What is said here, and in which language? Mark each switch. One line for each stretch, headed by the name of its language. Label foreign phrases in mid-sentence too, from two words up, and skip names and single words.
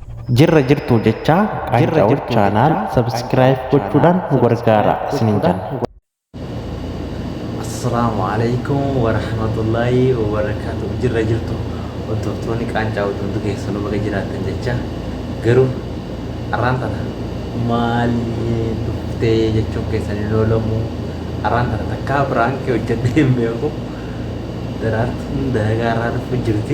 Oromo: Jirra jirtu jecha Qaancaa'uu chaanaal sabskiraayib gochuudhaan nu gargaara isiniin jenna.
Arabic: السلام عليكم ورحمة الله وبركاته.
Oromo: Jirra jirtu hordoftoonni Qaancaa'uu hundi keessanuu baga jiraattan jecha garuu arraan tana maal dhuftee jechuun keessanii loolamu arraan tana takkaa biraankii hojjedhee hin beeku daraartuun dalagaa irraa dhufu jirti.